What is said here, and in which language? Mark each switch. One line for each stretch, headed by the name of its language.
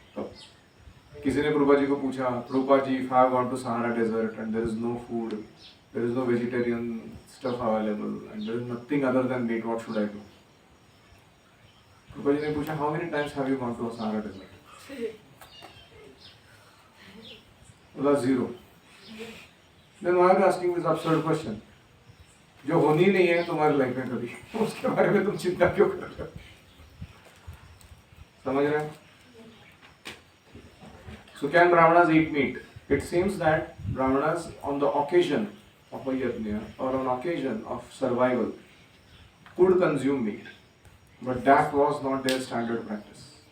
Hindi: तब किसी ने प्रभुपाद जी
English: को पूछा, Prabhupada ji if I have gone to Sahara desert and there is no food, there is no vegetarian stuff available and there is nothing other than meat, what should I do?
Hindi: Prabhupada ji ने पूछा,
English: how many times have you gone to Sahara desert?
Hindi: बोला 0.
English: Then why are you asking this absurd question?
Hindi: जो होनी नहीं है तुम्हारी life में कभी, उसके बारे में तुम चिंता क्यों कर रहे हो? समझ रहे हैं?
English: So can Brahmanas eat meat? It seems that Brahmanas on the occasion of a yajna or on occasion of survival could consume meat, but that was not their standard practice.